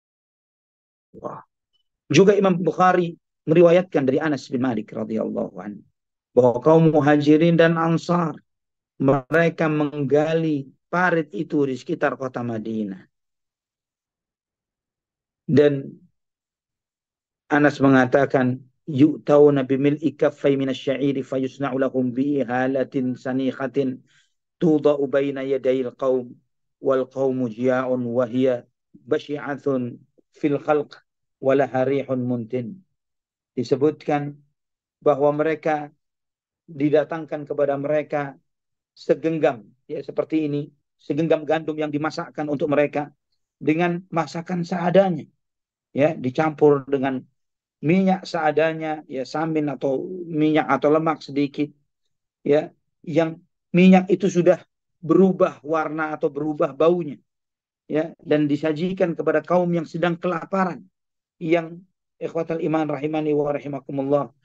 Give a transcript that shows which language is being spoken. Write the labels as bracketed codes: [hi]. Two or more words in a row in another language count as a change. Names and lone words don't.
[id] Juga Imam Bukhari meriwayatkan dari Anas bin Malik [ar] رضي الله عنه [id] bahwa kaum muhajirin dan ansar mereka menggali parit itu di sekitar kota Madinah. Dan Anas mengatakan, [ar] يؤتون بملء كفي من الشعير فيصنع لهم بإهالة سنخة توضع بين يدي القوم والقوم جياع وهي بشعة في الحلق ولها ريح منتن. [id] Disebutkan bahwa mereka didatangkan kepada mereka segenggam, ya, seperti ini, segenggam gandum yang dimasakkan untuk mereka dengan masakan seadanya, ya, dicampur dengan minyak seadanya, ya, samin atau minyak atau lemak sedikit, ya, yang minyak itu sudah berubah warna atau berubah baunya, ya, dan disajikan kepada kaum yang sedang kelaparan, yang [ar] إخوة الإيمان رحمني ورحمكم الله,